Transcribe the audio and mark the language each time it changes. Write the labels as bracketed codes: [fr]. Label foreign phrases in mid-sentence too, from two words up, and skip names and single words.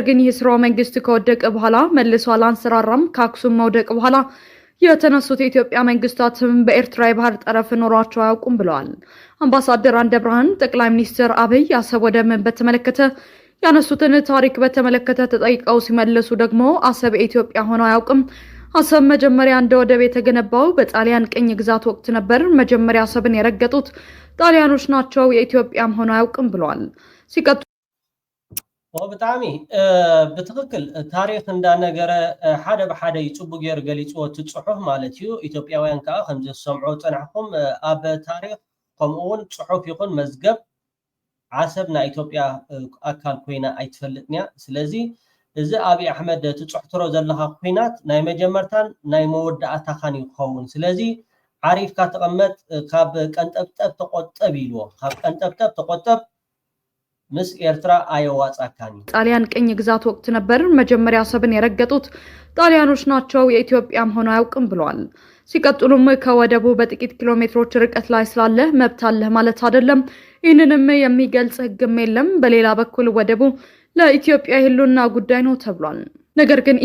[am] ግን ይህ ስርወ መንግስት ከወደቀ በኋላ መልሶ አላንሰራራም። ከአክሱም መውደቅ በኋላ የተነሱት የኢትዮጵያ መንግስታትም በኤርትራ የባህር ጠረፍ ኖሯቸው አያውቁም ብለዋል። አምባሳደር አንደ ብርሃን ጠቅላይ ሚኒስትር አብይ አሰብ ወደብን በተመለከተ ያነሱትን ታሪክ በተመለከተ ተጠይቀው ሲመለሱ ደግሞ አሰብ የኢትዮጵያ ሆኖ አያውቅም። አሰብ መጀመሪያ እንደ ወደብ የተገነባው በጣሊያን ቅኝ ግዛት ወቅት ነበር። መጀመሪያ አሰብን የረገጡት ጣሊያኖች ናቸው፣ የኢትዮጵያም ሆኖ አያውቅም ብለዋል። ሲቀጥሉ [ti] ብጣዕሚ ብትክክል ታሪክ እንዳነገረ ሓደ ብሓደ ይፅቡቅ ጌር ገሊፅዎ ትፅሑፍ ማለት እዩ። ኢትዮጵያውያን ከዓ ከምዚ ዝሰምዑ ፀናሕኩም ኣብ ታሪክ ከምኡውን ፅሑፍ ይኹን መዝገብ ዓሰብ ናይ ኢትዮጵያ ኣካል ኮይና ኣይትፈልጥን እያ። ስለዚ እዚ አብይ አሕመድ ትጽሕትሮ ዘለኻ ኩናት ናይ መጀመርታን ናይ መወዳእታኻን ይኸውን ስለዚ ዓሪፍካ ተቐመጥ ካብ ቀንጠብጠብ ተቆጠብ ኢልዎ ካብ ቀንጠብጠብ ተቆጠብ ምስ ኤርትራ አየዋጻካኒ [am] ጣሊያን ቅኝ ግዛት ወቅት ነበር መጀመሪያ ሰብን የረገጡት ጣሊያኖች ናቸው የኢትዮጵያም ሆነ አያውቅም ብለዋል ሲቀጥሉም ከወደቡ በጥቂት ኪሎ ሜትሮች ርቀት ላይ ስላለ መብት አለ ማለት አይደለም ይህንንም የሚገልጽ ህግም የለም በሌላ በኩል ወደቡ ለኢትዮጵያ ህልውና ጉዳይ ነው ተብሏል ነገር ግን